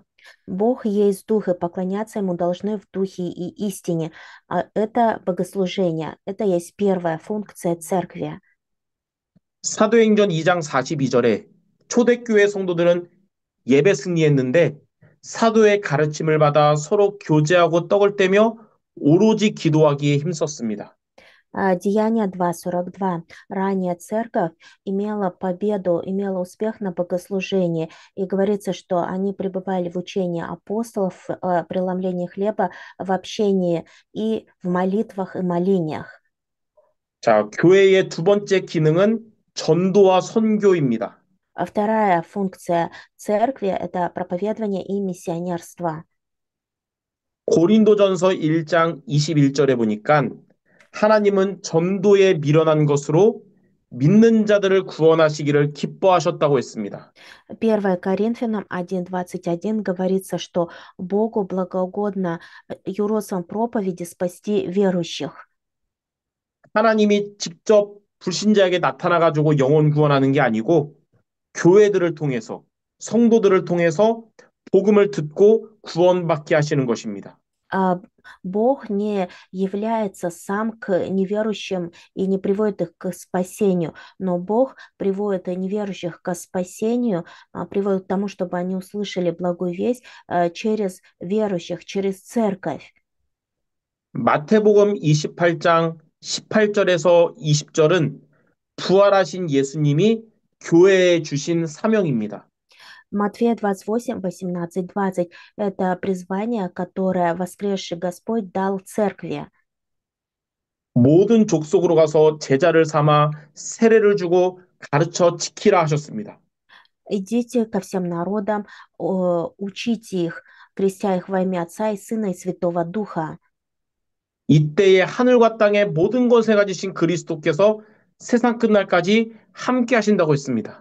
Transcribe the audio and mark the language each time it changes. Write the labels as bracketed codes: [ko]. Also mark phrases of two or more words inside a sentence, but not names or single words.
[ru] Бог есть дух, и поклоняться Ему должны в духе и истине. Это богослужение, это есть первая функция церкви. [ko] 사도행전 2장 42절에 초대교회 성도들은 예배 승리했는데 사도의 가르침을 받아 서로 교제하고 떡을 떼며 오로지 기도하기에 힘썼습니다. [ru] Деяние 2:42. Ранее церковь имела победу, имела успех на богослужении, и говорится, что они пребывали в учении апостолов, преломлении хлеба, в общении и в молитвах и молениях. [ko] 자, 교회의 두 번째 기능은 전도와 선교입니다. [ru] Вторая функция церкви– это проповедование и миссионерство. [ko] 고린도전서 1장 21절에 보니까 하나님은 전도에 미련한 것으로 믿는 자들을 구원하시기를 기뻐하셨다고 했습니다. [ru] 1 Коринфянам 1:21 говорится, что Богу благоугодно юродством проповеди спасти верующих. [ko] 하나님이 직접 불신자에게 나타나 가지고 영혼 구원하는 게 아니고 교회들을 통해서 성도들을 통해서 복음을 듣고 구원받게 하시는 것입니다. [ru] а, Бог не является сам к неверующим и не приводит их к спасению, но Бог приводит неверующих к спасению, приводит к тому, чтобы они услышали благую весть через верующих, через церковь. [ko] 마태복음 28장 18절에서 20절은 부활하신 예수님이 교회에 주신 사명입니다. [ru] Матфея 28, 18, 20– это призвание, которое воскресший Господь дал церкви. [ko] 모든 족속으로 가서 제자를 삼아 세례를 주고 가르쳐 지키라 하셨습니다. [ru] Идите ко всем народам, учите их, крестя их во имя Отца и Сына и Святого Духа. [ko] 이때에 하늘과 땅의 모든 것에 가지신 그리스도께서 세상 끝날까지 함께 하신다고 했습니다.